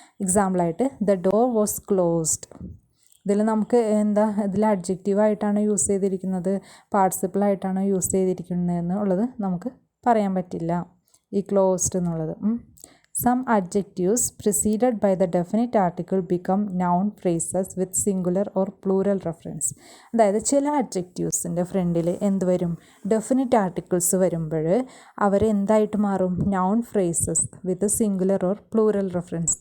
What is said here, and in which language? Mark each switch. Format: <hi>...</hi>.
<ml>എക്സാമ്പിളായിട്ട്</ml> <en>The door was closed.</en> <ml>ഇതിൽ നമുക്ക് ഇതിൽ അഡ്ജക്റ്റീവായിട്ടാണ് യൂസ് ചെയ്തിരിക്കുന്നത്, പാർട്ടിസിപ്പിളായിട്ടാണോ യൂസ് ചെയ്തിരിക്കുന്നത് എന്നുള്ളത് നമുക്ക് പറയാൻ പറ്റില്ല, ഈ ക്ലോസ്ഡ് എന്നുള്ളത്.</ml> <en>Some adjectives preceded by the definite article become noun phrases with singular or plural reference.</en> <ml>അതായത് ചില അഡ്ജക്റ്റീവ്സിൻ്റെ ഫ്രണ്ടിൽ എന്ത് വരും, ഡെഫിനിറ്റ് ആർട്ടിക്കിൾസ് വരുമ്പോൾ അവരെന്തായിട്ട് മാറും,</ml> <en>Noun phrases with singular or plural reference.</en>